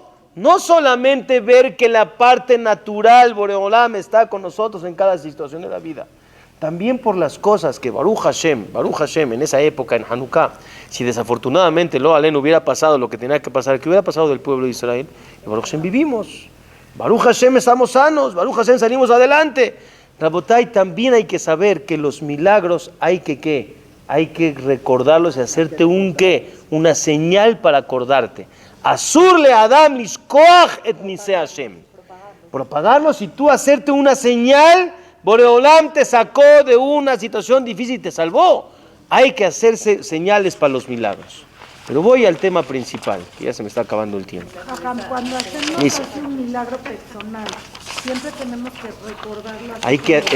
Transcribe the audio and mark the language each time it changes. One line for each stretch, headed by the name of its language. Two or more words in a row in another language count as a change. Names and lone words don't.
Spanish: No solamente ver que la parte natural Boreolam está con nosotros en cada situación de la vida, también por las cosas que
Hebrew: ברוך השם,
Spanish: en esa época, en Hanukkah, si desafortunadamente lo Alén hubiera pasado lo que tenía que pasar, que hubiera pasado del pueblo de Israel, y
Hebrew: ברוך השם
Spanish: vivimos,
Hebrew: ברוך השם
Spanish: estamos sanos,
Hebrew: ברוך השם
Spanish: salimos adelante. Rabotai, también hay que saber que los milagros hay que recordarlos y hacerte una señal para acordarte.
Hebrew: אסור לאדם לשכוח את ניסי השם.
Spanish: Propagarlos y tú hacerte una señal. Boreolam te sacó de una situación difícil y te salvó. Hay que hacerse señales para los milagros. Pero voy al tema principal, que ya se me está acabando el tiempo. Cuando hacemos un milagro personal, siempre tenemos que recordarlo.